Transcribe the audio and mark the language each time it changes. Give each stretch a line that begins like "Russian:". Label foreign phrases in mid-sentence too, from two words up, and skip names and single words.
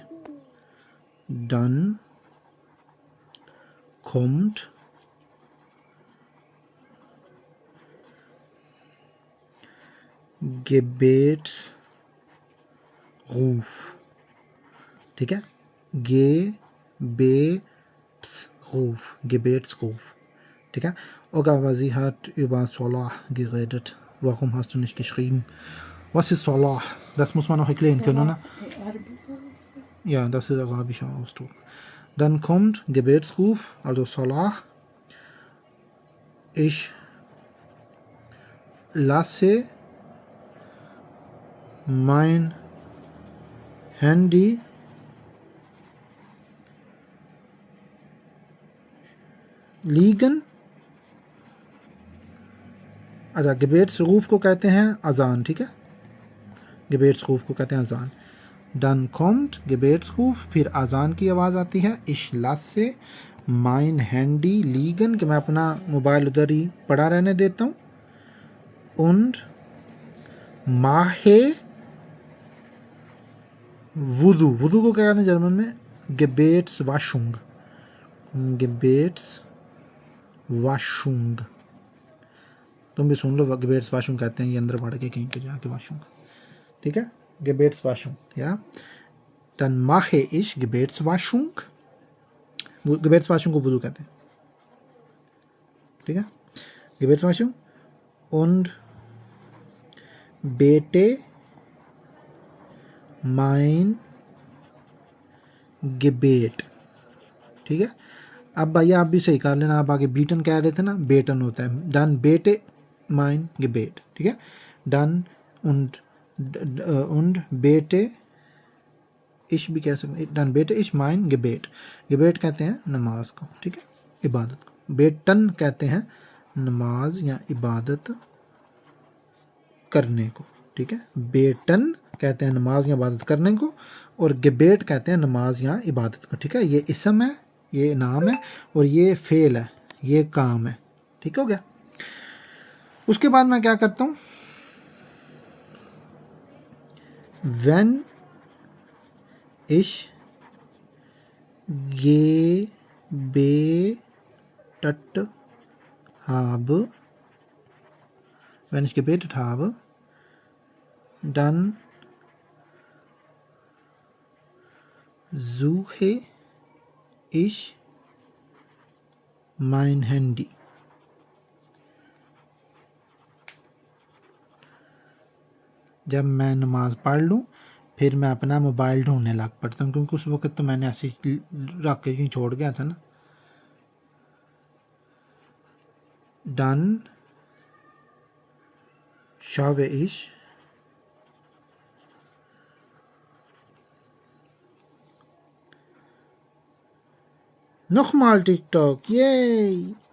German: डन kommt Gebetsruf,
Hindi: ठीक है, Gebetsruf, ठीक है.
German: Ogawa, sie hat über Salah geredet. Warum hast du nicht geschrieben? Was ist Salah? Das muss man noch erklären können, oder? Ja, das ist arabischer Ausdruck. Dann kommt Gebetsruf, also Salah. Ich lasse mein Handy liegen.
Hindi: अच्छा, gebetsruf को कहते हैं अजान, ठीक है, gebetsruf को कहते हैं अजान.
German: Dann kommt Gebetsruf,
Hindi: फिर अजान की आवाज़ आती है.
German: Ich lasse mein Handy liegen,
Hindi: कि मैं अपना मोबाइल उधर ही पड़ा रहने देता हूँ.
German: Und mache Wudu,
Hindi: वुदू को क्या कहते हैं जर्मन में,
German: Gebetswaschung, Gebetswaschung.
Hindi: तुम भी सुन लो, Gebetswaschung कहते हैं, ये अंदर पढ़ के कहीं पे जाके वाशूंगा, ठीक है.
German: Gebetswaschung, ja. Dann mache ich Gebetswaschung.
Hindi: Gebetswaschung को वुदू कहते हैं, ठीक है.
German: Gebetswaschung und bete mein Gebet,
Hindi: ठीक है. अब भाई आप भी सही कर लेना, आप आगे बीटन कह रहे थे ना, बेटन होता है.
German: Dann bete mein Gebet,
Hindi: ठीक है.
German: Dann und bete ich
Hindi: भी कह सकते हैं.
German: Dann bete ich mein Gebet.
Hindi: Gebet कहते हैं नमाज को, ठीक है, इबादत को. बेटन कहते हैं नमाज या इबादत करने को, ठीक है. बेटन कहते हैं नमाज या इबादत करने को, और गेबेट कहते हैं नमाज या इबादत को, ठीक है. ये इसम है, ये नाम है, और ये फेल है, ये काम है, ठीक हो गया. उसके बाद मैं क्या करता हूँ,
German: wenn ich gebetet habe, wenn ich gebetet habe, dann suche ich mein Handy.
Hindi: जब मैं नमाज पढ़ लूँ फिर मैं अपना मोबाइल ढूंढने लग पड़ता हूँ, क्योंकि उस वक्त तो मैंने ऐसे ही रख के कहीं छोड़ गया था ना।
German: Dann schaue ich nochmal TikTok, yay!